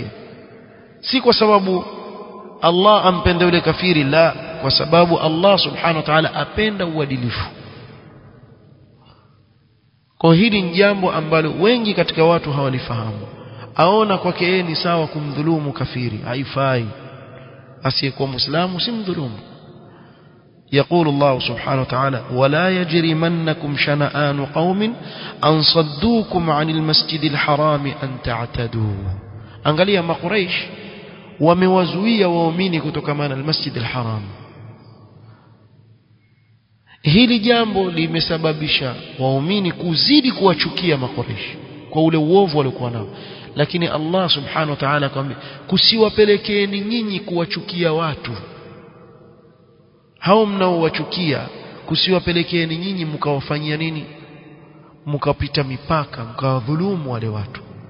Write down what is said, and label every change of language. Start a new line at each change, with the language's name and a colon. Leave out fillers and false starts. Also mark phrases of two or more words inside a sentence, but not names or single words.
Swahili: Si kwa sababu Allah ampenda yule kafiri, la, kwa sababu Allah
Arabic: سبحانه وتعالى
Swahili: apenda uadilifu. Kwa hili ni jambo ambalo wengi katika watu hawalifahamu. Aona kwake yeye ni sawa kumdhulumu kafiri, haifai. Asiyekuwa Muislamu simdhulumu.
Arabic: يقول الله سبحانه وتعالى ولا يجرمنكم شنآن قوم أن صدوكم عن المسجد الحرام أن تعتدوا.
Swahili: angalia makuraish wamewazuia waumini kutokamana na
Arabic: المسجد الحرام.
Swahili: Hili jambo limesababisha waumini kuzidi kuwachukia makuraish kwa ule uovu waliokuwa nao. Lakini Allah
Arabic: سبحانه وتعالى
Swahili: akamwambia kusiwapelekeeni nyinyi kuwachukia watu hao mnaowachukia, kusiwapelekeeni nyinyi mkawafanyia nini, mkapita mipaka, mkawadhulumu wale watu.